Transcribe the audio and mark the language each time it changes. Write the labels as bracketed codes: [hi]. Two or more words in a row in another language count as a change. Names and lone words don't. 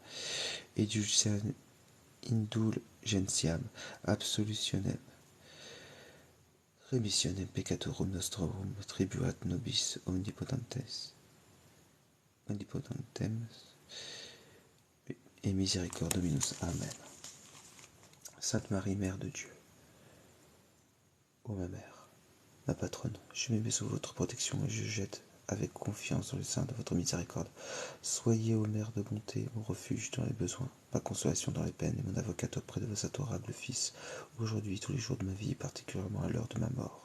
[la] Indulgentiam absolutionem remissionem peccatorum nostrorum tribuat nobis omnipotentem et miséricorde Dominus. Amen. [fr] Sainte Marie, Mère de Dieu, ô ma mère, ma patronne, je me mets sous votre protection et je jette avec confiance dans le sein de votre miséricorde. Soyez, ô Mère de bonté, mon refuge dans les besoins, ma consolation dans les peines et mon avocate auprès de vos adorables fils, aujourd'hui, tous les jours de ma vie, et particulièrement à l'heure de ma mort.